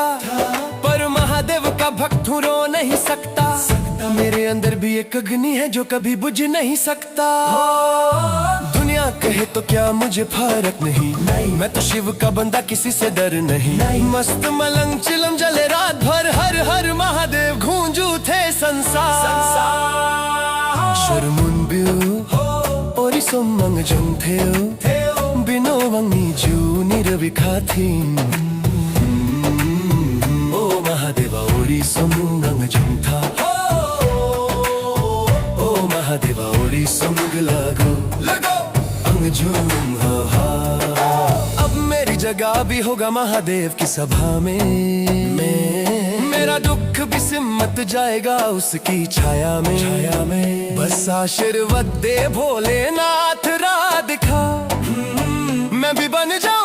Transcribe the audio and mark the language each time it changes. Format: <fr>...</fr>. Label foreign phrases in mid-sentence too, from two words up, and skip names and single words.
<hi>पर महादेव का भक्त हूँ रो नहीं सकता मेरे अंदर भी एक अग्नि है जो कभी बुझ नहीं सकता दुनिया कहे तो क्या मुझे फर्क नहीं मैं तो शिव का बंदा किसी से डर नहीं मस्त मलंग चिलम जले रात भर हर हर महादेव गूंजू थे संसार</hi> <trp>Ori somang jung theo Bino wangi ju nirvikha thi O Mahadeva ori somang jung tha O Mahadeva ori somang lago ang jung ha</trp> <hi>अब मेरी जगह भी होगा महादेव की सभा में मेरा दुख भी सिमट जाएगा उसकी छाया में बस आशीर्वाद दे भोलेनाथ राह दिखा मैं भी बन</hi>